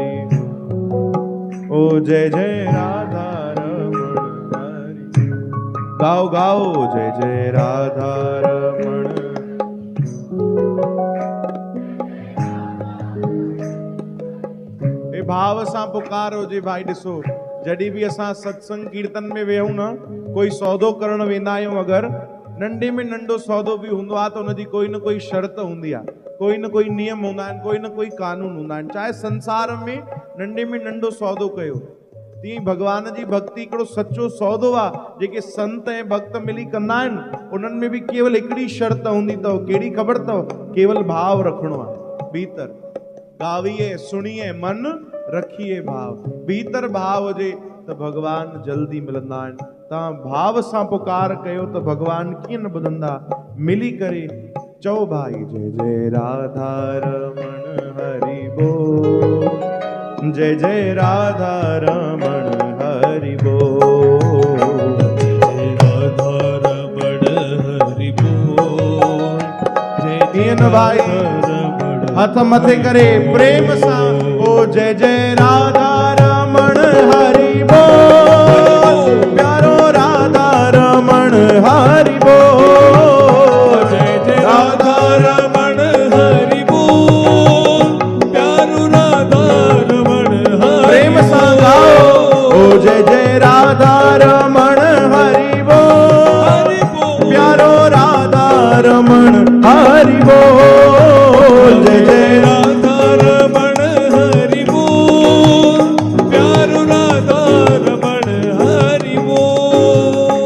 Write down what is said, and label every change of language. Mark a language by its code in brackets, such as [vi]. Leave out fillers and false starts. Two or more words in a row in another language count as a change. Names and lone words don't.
[sd] ओ जय जय राधा रमण हरि। गाओ गाओ जय जय राधा रमण। ए भाव सां पुकारो जे भाई। ॾिसो जॾहिं बि असां सत्संग कीर्तन में वेहूं न, कोई सौदो करण वेंदा आहियूं, अगरि नंढे में नंढो सौदो बि हूंदो आहे त हुनजी कोई न कोई शर्त हूंदी आहे, कोई न कोई नियम हूंदा आहिनि, कोई न कोई कानून हूंदा आहिनि। चाहे संसार में नंढे में नंढो सौदो कयो, तीअं भगवान जी भक्ति हिकिड़ो सचो सौदो आहे। जेके संत ऐं भक्त मिली कंदा आहिनि उन्हनि में बि केवल हिकिड़ी शर्त हूंदी अथव। कहिड़ी ख़बर अथव? केवल भाव रखिणो आहे भीतर। [pa] गाविए सुनिए मन रखिए भाव। [sd] भीतर भाव हुजे त भगवान जल्दी मिलंदा आहिनि। तव्हां भाव सां पुकार कयो त भगवान कीअं न ॿुधंदा। मिली करे चओ भाई जय जय राधा रमण हरि बोल। जय जय राधा रमण हरि बोल। जय राधा रमण हरि बोल। जय न भाई हथ मथे करे प्रेम सां ओ जय जय राधा रमण हरि बोल। प्यारो राधा रमण हरि बोल। जय जय राधा रमण हरि बोल। प्यारो राधा रमण प्रेम सां गाओ ओ जय जय राधा रमण हरि बोल। प्यारो राधा रमण हरि बोल। जय जय राधा रमण हरि बोल। प्यारो राधा रमण हरि बोल।